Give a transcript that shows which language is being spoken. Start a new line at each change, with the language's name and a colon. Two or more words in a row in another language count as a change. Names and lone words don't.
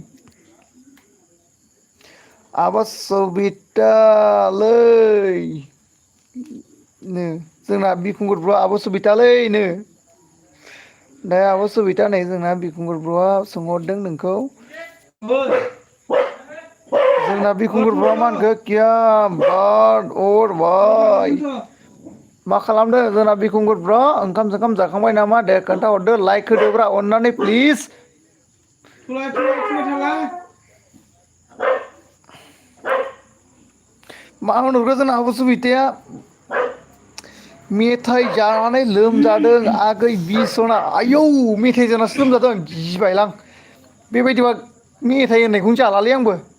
Bodo: आब' सबितालै नो जोंना बिरखुंगुर ब्र आब' सुबितालैनो दे आब' सुबिता नै जोंना बिरखुंगुर ब्रआ सोंहरदों नोंखौ जोंना बिरखुंगुर ब्रआ मा होनखो
Hindi: किया बात और भाई
Bodo: मा खालामदों जोंना बिरखुंगुर ब्र ओंखाम सोंखाम जाखांबाय नामा दे खोन्थाहरदो लाइक होदोब्रा अननानै प्लिज मा होनहरखो जोंना आब' सुबिताया मेथाइ जानानै लोमजादों आगै बिसना आयौ मेथाइ जानासो लोमजादों गिबायलां बेबायदिबा मेथाइ होननायखौनो जालालै आंबो